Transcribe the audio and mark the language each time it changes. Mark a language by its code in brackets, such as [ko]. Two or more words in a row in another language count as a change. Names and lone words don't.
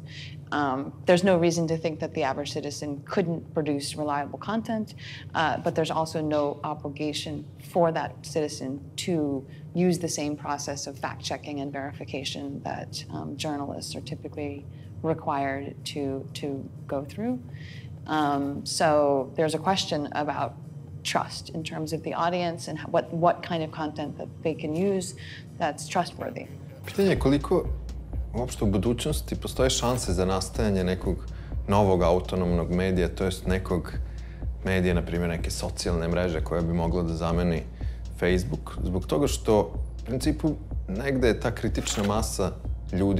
[en] There's no reason to think that the average citizen couldn't produce reliable content, but there's also no obligation for that citizen to use the same process of fact-checking and verification that journalists are typically required to go through. So there's a question about trust in terms of the audience and what kind of content that they can use that's trustworthy. [sr] Pitanje je koliko uopšte u budućnosti postoje šanse za nastajanje nekog novog autonomnog medija, to jest nekog medija, na primjer neke socijalne mreže koja bi mogla da zameni Facebook, zbog toga što u principu negde je ta kritična masa ljudi